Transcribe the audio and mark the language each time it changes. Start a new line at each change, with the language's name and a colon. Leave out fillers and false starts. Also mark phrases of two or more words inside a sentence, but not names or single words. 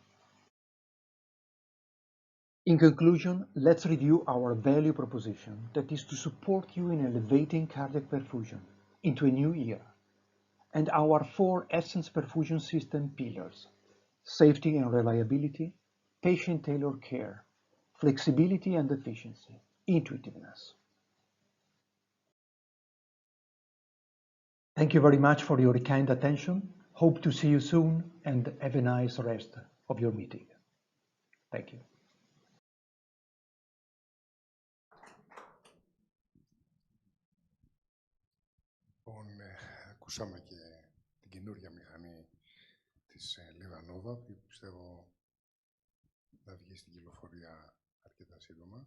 English: In conclusion, let's review our value proposition that is to support you in elevating cardiac perfusion into a new era, and our 4 Essenz perfusion system pillars: safety and reliability, patient-tailored care, flexibility and efficiency, intuitiveness. Thank you very much for your kind attention. Hope to see you soon and have a nice rest of your meeting. Thank you.
Greek: Ακούσαμε και την καινούργια μηχανή της Livanova, που πιστεύω θα βγει στην κυκλοφορία αρκετά σύντομα.